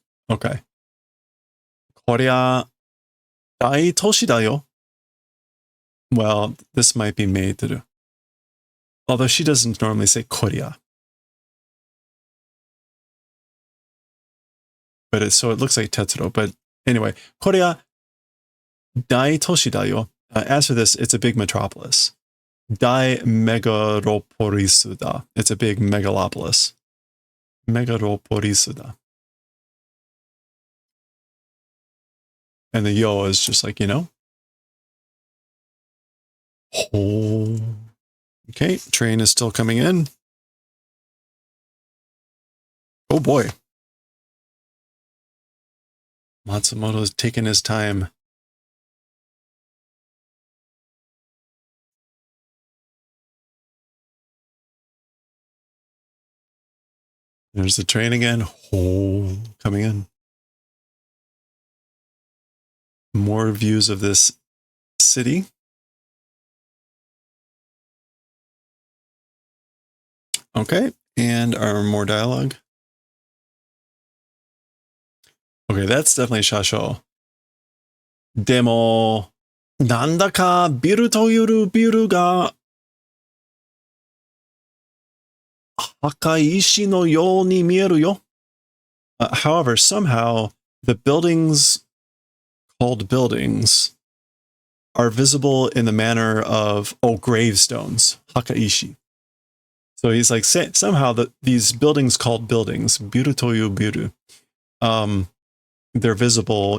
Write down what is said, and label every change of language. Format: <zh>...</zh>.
<en>Okay.</en> <ja>こりゃ大都市だよ.</ja> <en>Well, this might be meiteru. Although she doesn't normally say こりゃ. But so it looks like Tetsuro. But anyway,</en> <ja>こりゃ大都市だよ.</ja> <en>As for this, it's a big metropolis. Dai megalopolis da. It's a big megalopolis. Megalopolis da. And the yo is just like, Oh. Okay, train is still coming in. Oh boy. Matsumoto is taking his time. There's the train again. Oh, coming in. More views of this city. Okay, and our more dialogue. Okay, that's definitely Shasho. Demo</en> <ja>なんだかビルというビルが赤い石のように見えるよ.</ja> <en>However, somehow the buildings called buildings are visible in the manner of, gravestones, hakaishi. So he's like, somehow these buildings called buildings, biru toyu biru, they're visible.</en>